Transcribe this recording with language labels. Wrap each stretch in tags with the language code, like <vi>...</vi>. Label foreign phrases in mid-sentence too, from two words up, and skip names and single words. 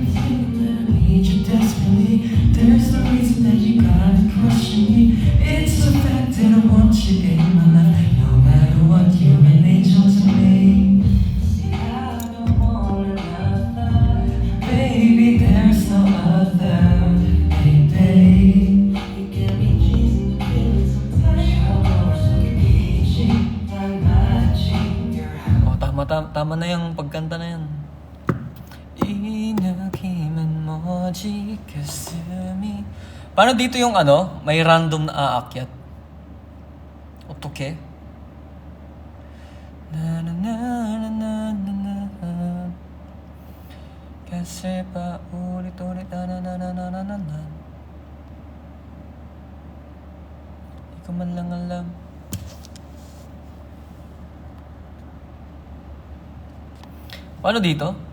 <en>thinking that I need you desperately There's no reason that you gotta question me It's a fact that I want you in my life No matter what, you're an angel to me See, I don't want another Baby, there's no other Baby You get me cheesy, feeling sometimes How so easy, I'm matching your</en> <tl>Oh, tama na yung pagkanta na yan.</tl> <ko>이 느낌은 뭐지 가슴이.</ko> <tl>Paano dito yung ano? May random na aakyat.</tl> <ko>어떡해?</ko> <tl>나나나나나나나 kasi pa ulit-ulit nananananananan. Di ko man lang alam. Paano dito?</tl>